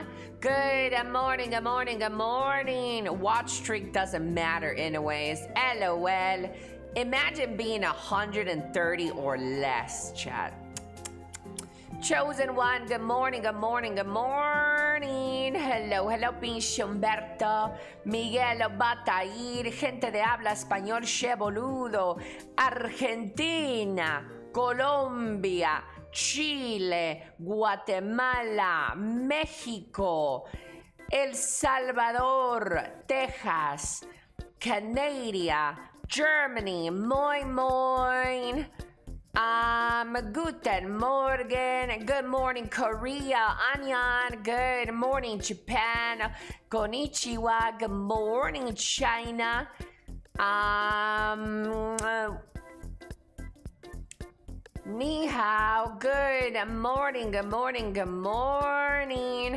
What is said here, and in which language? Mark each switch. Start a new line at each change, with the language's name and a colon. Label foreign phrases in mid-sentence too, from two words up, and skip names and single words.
English: Good morning, good morning, good morning. Watch streak doesn't matter anyways. LOL. Imagine being 130 or less, chat. Chosen one, good morning, good morning, good morning. Hello, hello,
Spanish: Pinche Humberto. Miguel Batair, gente de habla español, che boludo. Argentina, Colombia, Chile, Guatemala, México, El Salvador, Texas, Canada, Germany,
German: moin moin. Guten Morgen.
English: Good morning, Korea. Anyan. Good morning, Japan. Konnichiwa. Good morning, China.
Chinese: 你好.
English: Good morning, good morning, good morning.